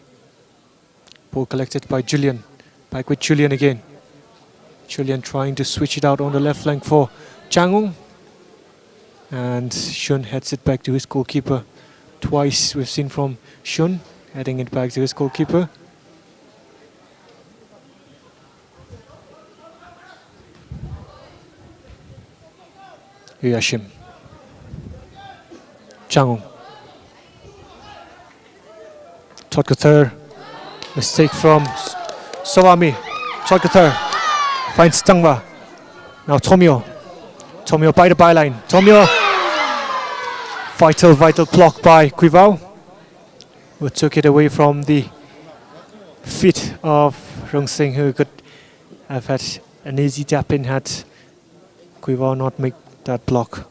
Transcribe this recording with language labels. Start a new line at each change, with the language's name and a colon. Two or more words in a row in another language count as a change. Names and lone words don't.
English: Ball collected by Julian. Back with Julian again. Julian trying to switch it out on the left flank for Changung. And Shun heads it back to his goalkeeper. Twice we've seen from Shun heading it back to his goalkeeper. Yashim. Changung. Totkathur. Mistake from Sowami. Totkathur finds Tangwa. Now Tomio. Tomio by the byline. Tomio. Vital block by MUiVAH, who took it away from the feet of Wung Sing, who could have had an easy tap in had MUiVAH not make that block.